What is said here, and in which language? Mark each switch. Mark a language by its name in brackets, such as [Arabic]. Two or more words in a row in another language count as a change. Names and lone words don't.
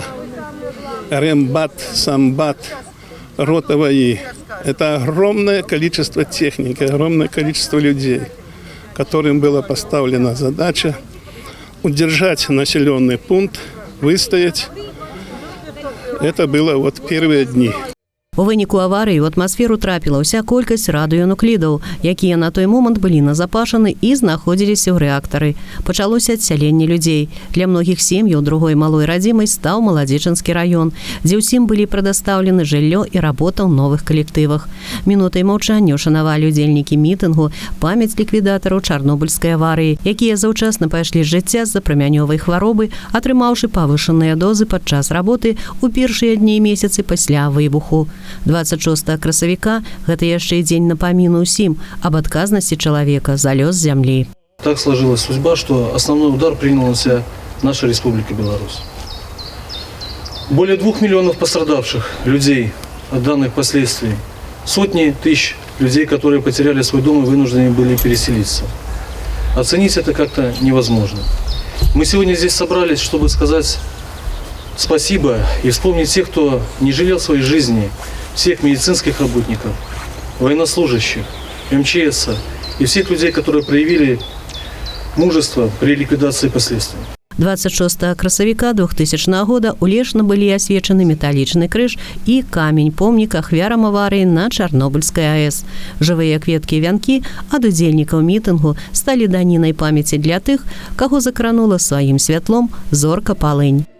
[Russian] Рембат, Самбат, рота ВАИ. Это огромное количество техники, огромное количество людей, которым была поставлена задача удержать населенный пункт, выстоять. Это было вот первые дни. [Belarusian] У выніку аварыі ў атмасферу трапіла ўся колькасць радыёнуклідаў, якія на той момант былі назапашаны і знаходзіліся ў рэактары. Пачалося адсяленне людзей. Для многіх сем'яў другой малой радзімай стаў Маладзечанскі раён, дзе ўсім былі прадастаўлены жыллё і работа ў новых калектывах. Мінутай маўчання ушанавалі ўдзельнікі мітынгу памяць ліквідатараў чарнобыльскай аварыі, якія заўчасна пайшлі з жыцця з-за прамянёвай хваробы, атрымаўшы павышаныя дозы падчас работы ў першыя дні і месяцы пасля выбуху. 26 красавіка – гэта яшчэ і дзень напаміну ўсім об адказнасці чалавека за лёс зямлі. [Russian] Так сложилась судьба, что основной удар приняла на себя наша Республика Беларусь. Более 2 миллионов пострадавших людей от данных последствий. Сотни тысяч людей, которые потеряли свой дом и вынуждены были переселиться. Оценить это как-то невозможно. Мы сегодня здесь собрались, чтобы сказать спасибо и вспомнить тех, кто не жалел своей жизни, всех медицинских работников, военнослужащих, МЧС и всех людей, которые проявили мужество при ликвидации последствий. [Belarusian] 26 красавіка 2000 года у Лешна былі асвечаны металічны крыж і камень-помнік ахвярам аварыі на Чарнобыльскай АЭС. Жывыя кветкі і вянкі ад удзельнікаў мітынгу сталі данінай памяці для тых, каго закранула сваім святлом зорка Палынь.